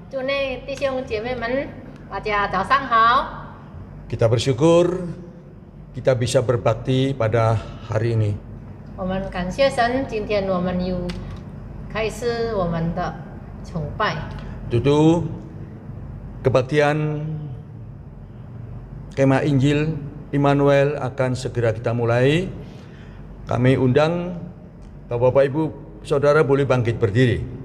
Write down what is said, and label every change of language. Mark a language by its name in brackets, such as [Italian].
[Chinese] 祝内弟兄姐妹们，大家早上好。 [Indonesian] Kita bersyukur kita bisa berbakti pada hari ini. [Chinese] 我们感谢神，今天我们又开始我们的崇拜。 [Indonesian] Tentu kebaktian Kemah Injil Immanuel akan segera kita mulai. Kami undang Bapak, Ibu, Saudara boleh bangkit berdiri.